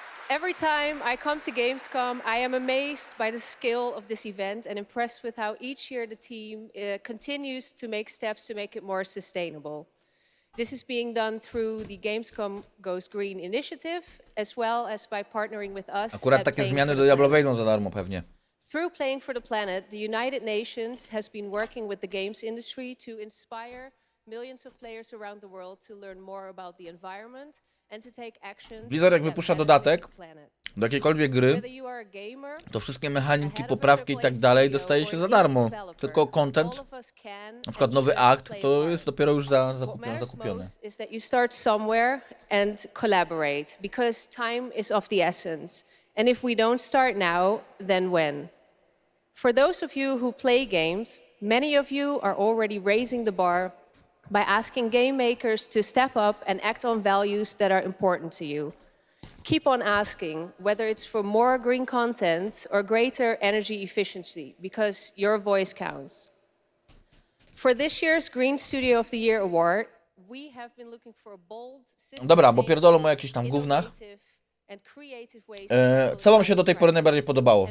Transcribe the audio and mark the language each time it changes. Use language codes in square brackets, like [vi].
[en] Every time I come to Gamescom, I am amazed by the scale of this event and impressed with how each year the team continues to make steps to make it more sustainable. This is being done through the Gamescom Goes Green initiative, as well as by partnering with us. [pl] Akurat takie zmiany do Diablo wejdą za darmo pewnie. [en] Through Playing for the Planet, the United Nations has been working with the games industry to inspire millions of players around the world to learn more about the environment and to take actions. [pl] Blizzard jak wypuszcza dodatek do jakiejkolwiek gry, to wszystkie mechaniki, poprawki i tak dalej dostaje się za darmo. Tylko content, na przykład nowy akt, to jest dopiero już zakupione. [en] Is that you start somewhere and collaborate, because time is of the essence. And if we don't start now, then when? For those of you who play games, many of you are already raising the bar by asking game makers to step up and act on values that are important to you. Keep on asking, whether it's for more green content or greater energy efficiency, because your voice counts. For this year's Green Studio of the Year award, we have been looking for a bold, [pl] Dobra, bo pierdolą o jakichś tam gównach. [en] and creative ways [pl] Co wam się do tej pory najbardziej podobało?